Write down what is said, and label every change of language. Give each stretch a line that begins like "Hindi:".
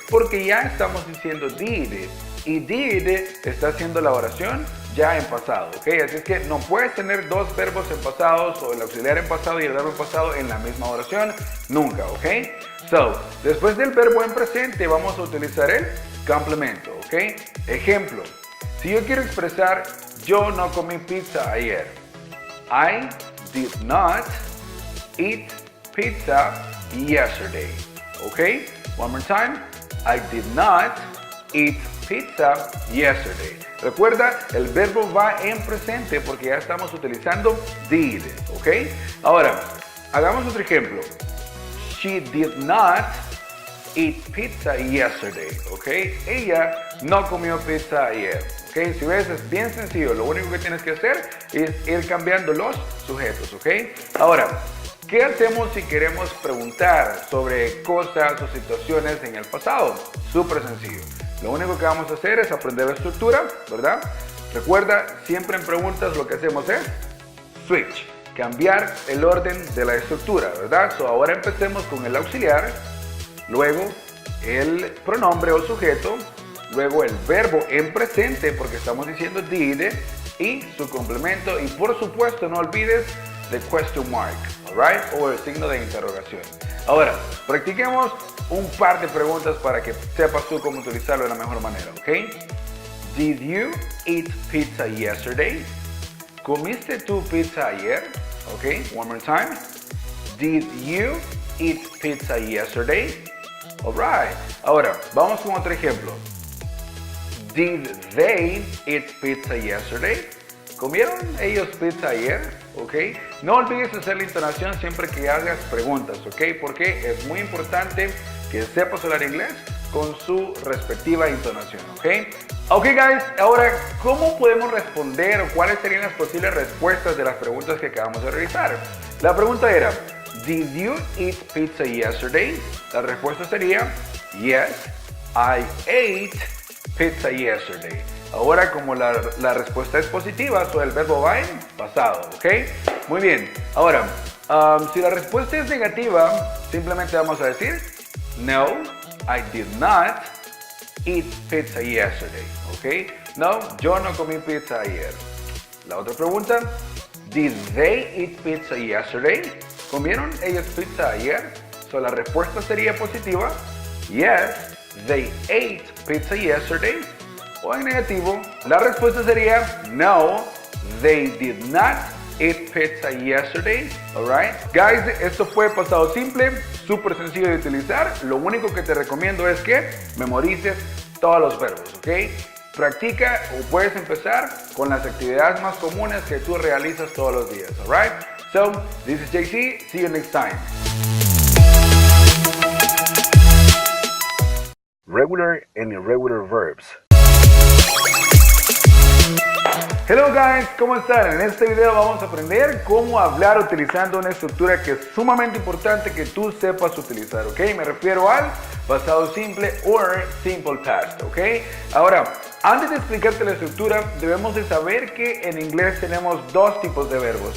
Spanish: Porque ya estamos diciendo did y did está haciendo la oración ya en pasado, ¿ok? Así es que no puedes tener dos verbos en pasados o el auxiliar en pasado y el verbo en pasado en la misma oración, nunca, ¿ok? So, después del verbo en presente vamos a utilizar el complemento, ¿ok? Ejemplo. Si yo quiero expresar yo no comí pizza ayer,
English: I did not eat pizza yesterday. Okay? One more time. I did not eat pizza yesterday.
Spanish: Recuerda, el verbo va en presente porque ya estamos utilizando did. Ok? Ahora, hagamos otro ejemplo.
English: She did not eat pizza yesterday. Ok?
Spanish: Ella no comió pizza ayer. Okay, si ves, es bien sencillo. Lo único que tienes que hacer es ir cambiando los sujetos, ¿ok? Ahora, ¿qué hacemos si queremos preguntar sobre cosas o situaciones en el pasado? Súper sencillo. Lo único que vamos a hacer es aprender la estructura, ¿verdad? Recuerda, siempre en preguntas lo que hacemos es switch, cambiar el orden de la estructura, ¿verdad? So, ahora empecemos con el auxiliar, luego el pronombre o sujeto, luego el verbo en presente porque estamos diciendo did y su complemento y por supuesto no olvides
English: the question mark,
Spanish: alright, o el signo de interrogación. Ahora, practiquemos un par de preguntas para que sepas tú cómo utilizarlo de la mejor manera, ¿ok?
English: Did you eat pizza yesterday?
Spanish: ¿Comiste tu pizza ayer?
English: Ok, one more time. Did you eat pizza yesterday?
Spanish: Alright, ahora vamos con otro ejemplo.
English: Did they eat pizza yesterday?
Spanish: ¿Comieron ellos pizza ayer? ¿Ok? No olvides hacer la entonación siempre que hagas preguntas, ¿ok? Porque es muy importante que sepas hablar inglés con su respectiva entonación, ¿ok? Ok guys, ahora, ¿cómo podemos responder o cuáles serían las posibles respuestas de las preguntas que acabamos de realizar? La pregunta era,
English: ¿Did you eat pizza yesterday?
Spanish: La respuesta sería,
English: yes, I ate pizza yesterday.
Spanish: Ahora, como la respuesta es positiva, el verbo va en pasado, ¿ok? Muy bien. Ahora, si la respuesta es negativa, simplemente vamos a decir, no,
English: I did not eat pizza yesterday,
Spanish: ¿ok? No, yo no comí pizza ayer. La otra pregunta,
English: did they eat pizza yesterday?
Spanish: ¿Comieron ellos pizza ayer? La respuesta sería positiva,
English: yes, they ate pizza yesterday.
Spanish: O en negativo, la respuesta sería no,
English: they did not eat pizza yesterday.
Spanish: Alright, guys, esto fue pasado simple, súper sencillo de utilizar. Lo único que te recomiendo es que memorices todos los verbos, ¿ok? Practica o puedes empezar con las actividades más comunes que tú realizas todos los días.
English: Alright, so this is JC. See you next time. regular and irregular verbs.
Spanish: Hello guys, ¿cómo están? En este video vamos a aprender cómo hablar utilizando una estructura que es sumamente importante que tú sepas utilizar, ¿ok? Me refiero al pasado simple o simple past, ¿ok? Ahora, antes de explicarte la estructura, debemos de saber que en inglés tenemos dos tipos de verbos.